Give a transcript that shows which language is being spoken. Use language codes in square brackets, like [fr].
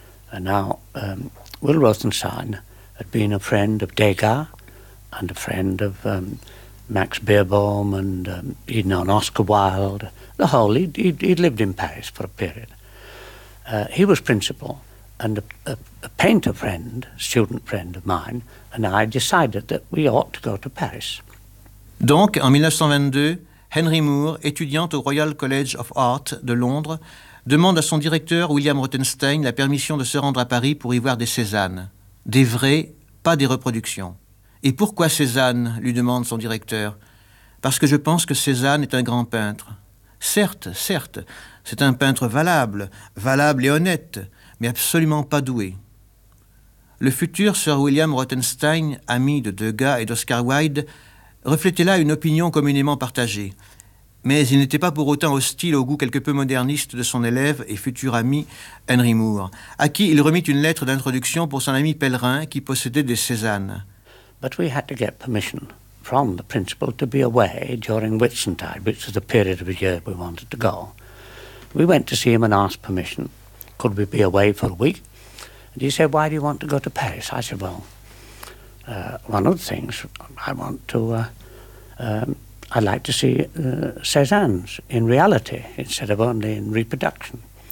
[en] And now Will Rothenstein had been a friend of Degas, and a friend of Max Beerbohm, and he'd known Oscar Wilde, the whole, he'd lived in Paris for a period. He was principal, and a painter friend, student friend of mine, and I decided that we ought to go to Paris. [fr] Donc, en 1922, Henry Moore, étudiant au Royal College of Art de Londres, demande à son directeur, William Rothenstein, la permission de se rendre à Paris pour y voir des Cézanne. Des vrais, pas des reproductions. Et pourquoi Cézanne, lui demande son directeur. Parce que je pense que Cézanne est un grand peintre. Certes, certes, c'est un peintre valable, valable et honnête, mais absolument pas doué. Le futur Sir William Rothenstein, ami de Degas et d'Oscar Wilde, reflétait là une opinion communément partagée. mais il n'était pas pour autant hostile au goût quelque peu moderniste de son élève et futur ami Henry Moore, à qui il remit une lettre d'introduction pour son ami Pellerin qui possédait des Cézanne. [en] But we had to get permission from the principal to be away during Whitsuntide, which was the period of the year we wanted to go. We went to see him and asked permission. Could we be away for a week? And he said, why do you want to go to Paris? I said, well, one of the things I want to, I'd like to see Cézanne's in reality instead of only in reproduction.